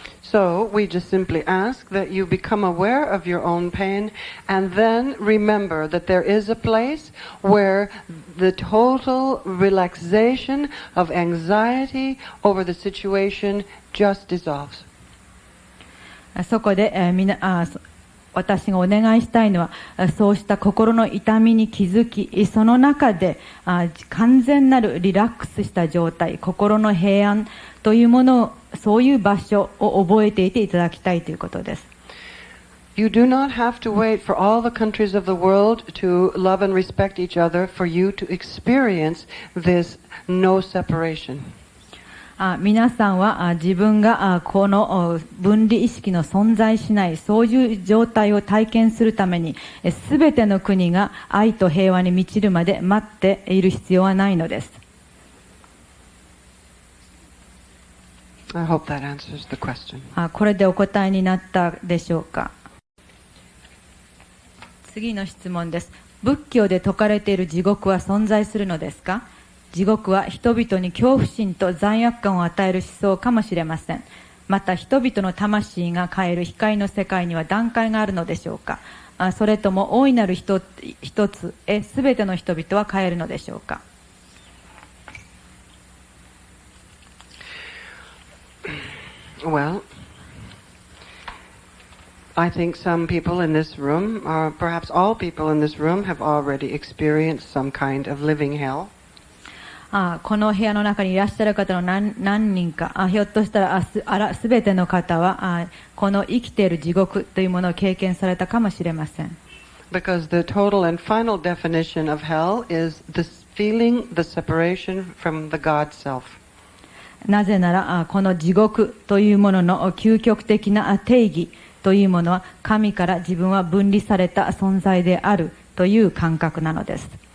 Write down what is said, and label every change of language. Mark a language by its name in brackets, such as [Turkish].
[English] So we just simply ask that you become aware of your own pain and then remember that there is a place where the total relaxation of anxiety over the situation just dissolves. [Japanese] そこで、私がお願いしたいのは、そうした心の痛みに気づき、その中で完全なるリラックスした状態、心の平安というものを、そういう場所を覚えていていただきたいということです。 [English] You do not have to wait for all the countries of the world to love and respect each other for you to experience this no separation. [Japanese] 皆さんは自分がこの分離意識の存在しないそういう状態を体験するためにすべての国が愛と平和に満ちるまで待っている必要はないのです。 [English] I hope that answers the question. [Japanese] これでお答えになったでしょうか。次の質問です。仏教で説かれている地獄は存在するのですか？地獄は人々に恐怖心と罪悪感を与える思想かもしれません。また人々の魂が変える光の世界には段階があるのでしょうか？それとも大いなる一つへ全ての人々は変えるのでしょうか [English] ？Well, I think some people in this room, or perhaps all people in this room, have already experienced some kind of living hell. [Japanese] この部屋の中にいらっしゃる方の何人か、ひょっとしたらすべての方はこの生きている地獄というものを経験されたかもしれません。 [English] Because the total and final definition of hell is this feeling the separation from the God self. [Japanese] なぜならこの地獄というものの究極的な定義というものは神から自分は分離された存在であるという感覚なのです。